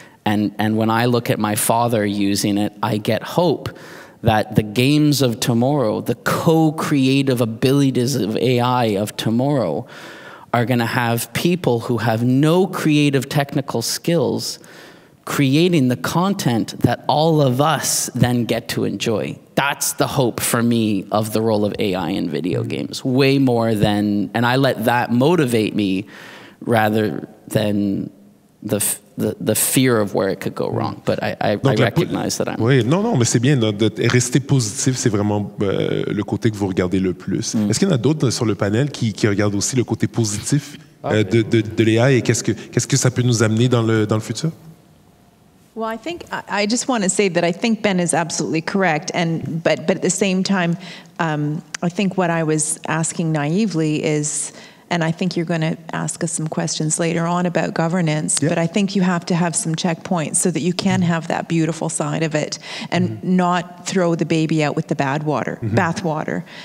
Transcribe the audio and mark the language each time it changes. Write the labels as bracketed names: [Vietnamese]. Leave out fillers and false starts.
[English] And when I look at my father using it, I get hope that the games of tomorrow, the co-creative abilities of AI of tomorrow, are going to have people who have no creative technical skills creating the content that all of us then get to enjoy. That's the hope for me of the role of AI in video games, way more than, and I let that motivate me rather than the fear of where it could go wrong. But I recognize that I'm... [French] Oui, non, mais c'est bien de rester positif, c'est vraiment le côté que vous regardez le plus. Est-ce qu'il y en a d'autres sur le panel qui regardent aussi le côté positif de l'AI et qu'est-ce que ça peut nous amener dans le futur? [English] Well, I think I just want to say that I think Ben is absolutely correct, but at the same time, I think what I was asking naively is, and I think you're going to ask us some questions later on about governance, but I think you have to have some checkpoints so that you can have that beautiful side of it and not throw the baby out with the bathwater.